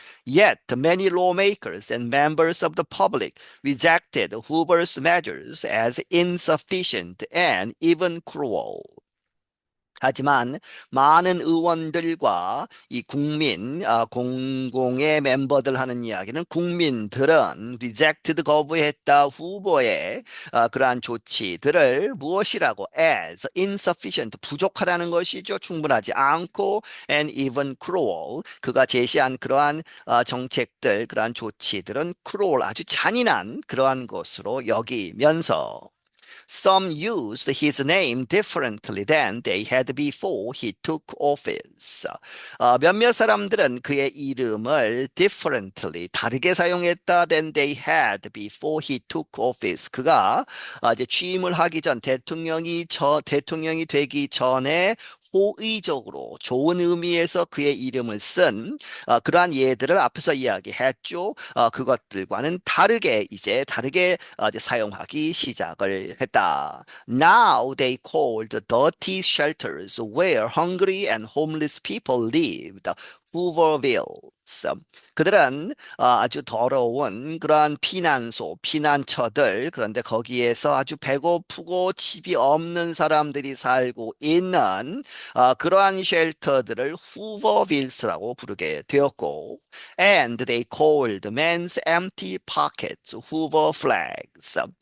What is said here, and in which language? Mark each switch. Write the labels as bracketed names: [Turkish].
[English] Yet many lawmakers and members of the public rejected Hoover's measures as insufficient and even cruel. [Korean] 하지만 많은 의원들과 이 국민, 공공의 멤버들 하는 이야기는 국민들은 [English] rejected [Korean] 거부했다 후보의 그러한 조치들을 무엇이라고 [English] as insufficient [Korean] 부족하다는 것이죠. 충분하지 않고 [English] and even cruel [Korean] 그가 제시한 그러한 정책들, 그러한 조치들은 [English] cruel [Korean] 아주 잔인한 그러한 것으로 여기면서 [English] Some used his name differently than they had before he took office. [Korean] 몇몇 사람들은 그의 이름을 [English] differently [Korean] 다르게 사용했다 [English] than they had before he took office. [Korean] 그가 이제 취임을 하기 전 대통령이 되기 전에 호의적으로 좋은 의미에서 그의 이름을 쓴 그러한 예들을 앞에서 이야기했죠. 그것들과는 다르게 이제 사용하기 시작을 했다. [English] Now they called the dirty shelters where hungry and homeless people lived. Hoovervilles. [Korean] 그들은 아주 더러운 그러한 피난소, 피난처들, 그런데 거기에서 아주 배고프고 집이 없는 사람들이 살고 있는 그러한 쉘터들을 후버빌스라고 부르게 되었고, [English] and they called men's empty pockets Hoover flags.